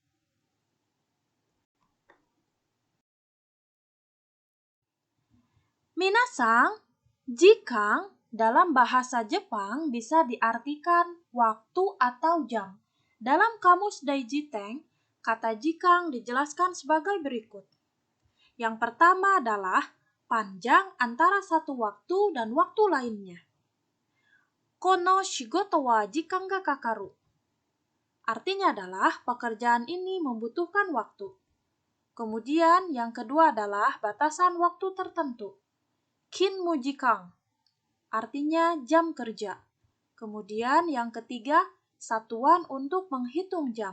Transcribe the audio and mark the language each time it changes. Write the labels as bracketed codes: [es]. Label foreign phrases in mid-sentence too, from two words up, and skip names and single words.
[id] Minasang, jikang dalam bahasa Jepang bisa diartikan waktu atau jam. Dalam kamus Daijiten, kata jikang dijelaskan sebagai berikut. Yang pertama adalah panjang antara satu waktu dan waktu lainnya. [ja] この仕事は時間がかかる. [id] Artinya adalah pekerjaan ini membutuhkan waktu. Kemudian yang kedua adalah batasan waktu tertentu. [ja] 勤務時間. [id] Artinya jam kerja. Kemudian yang ketiga, satuan untuk menghitung jam.